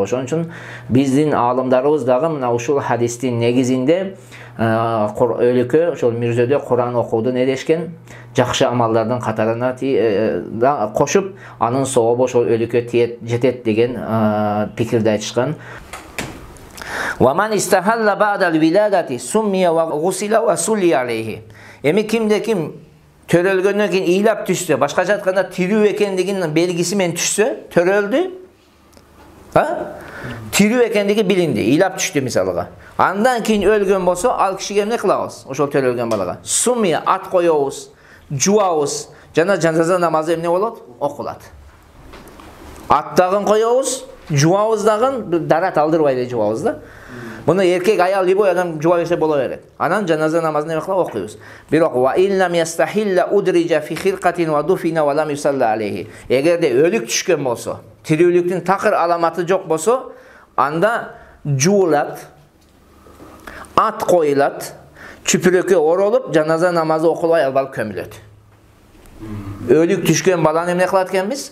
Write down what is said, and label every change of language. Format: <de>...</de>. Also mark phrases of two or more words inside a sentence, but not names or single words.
<ky>Ошон үчүн биздин аалымдарыбыз дагы мына ушул хадистин негизинде өлүккө ошол мирзөдө Кур'ан окууду эрешкен, жакшы амалдардын катарына кошуп, анын сообу ошол өлүккө жетет деген пикирди айтышкан.</ky> <ar>ومن استهل بعد الولادة سمي وغسل وصلي عليه.</ar> <ky>Эми кимде ким төрөлгөндөн кийин ыйлап түшсө, башкача айтканда тирүү экендигинин белгиси менен түшсө, төрөлдү. Тирүү экендиги билинди, ыйлап түштү мисалга. Андан кийин өлгөн болсо, ал кишиге эмне кылабыз? Ошол төрөлгөн балага суммия ат коёбуз, жуабыз, жана жаназа намазы эмне болот? Окулат. Ат дагы коёбуз, жуабыз дагы дарат алдырбай эле жуабыз да. Муну эркек, аял любой адам жуа берсе боло берет. Анан жаназа намазын эме кылып окуйбуз.</ky> <ar>Бирок وإلا لم يستهل أدرج في خرقة ودفن ولم يصل عليه.</ar> <ky>Эгерде өлүк түшкөн болсо, тирүүлүктүн такыр аламаты жок болсо, анда жуулат, ат коюлат, чүпүрөккө оролуп, жаназа намазы окулбай алып көмүлөт. Өлүк түшкөн баланы эмне кылат экенбиз?</ky>